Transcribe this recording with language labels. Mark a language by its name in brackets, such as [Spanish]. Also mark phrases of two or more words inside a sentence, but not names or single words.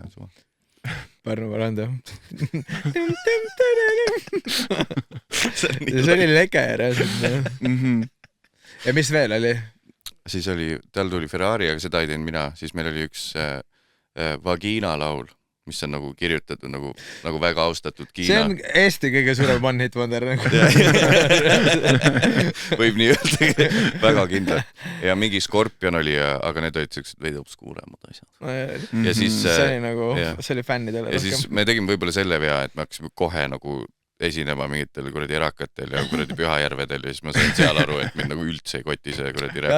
[Estonian] Pärnu Maranda. See oli leke reaalselt. Ja mis veel oli? Siis oli, tal tuli Ferrari, aga seda ei teinud mina. Siis meil oli üks Vagina laul, mis on nagu kirjutatud nagu väga austatud Kiina. See on Eesti kõige suurem [English] one hit wonder. [Estonian] Võib nii öelda, väga kindlalt. Ja mingi Scorpion oli, aga need olid sellised veidi obskuuremad asjad. Ja siis see oli fännidele. Ja siis me tegime võib-olla selle vea, et me hakkasime kohe nagu esinema mingitel kuradi erakatel ja kuradi Pühajärvedel ja siis ma sain seal aru, et mind nagu üldse ei koti see kuradi räpis.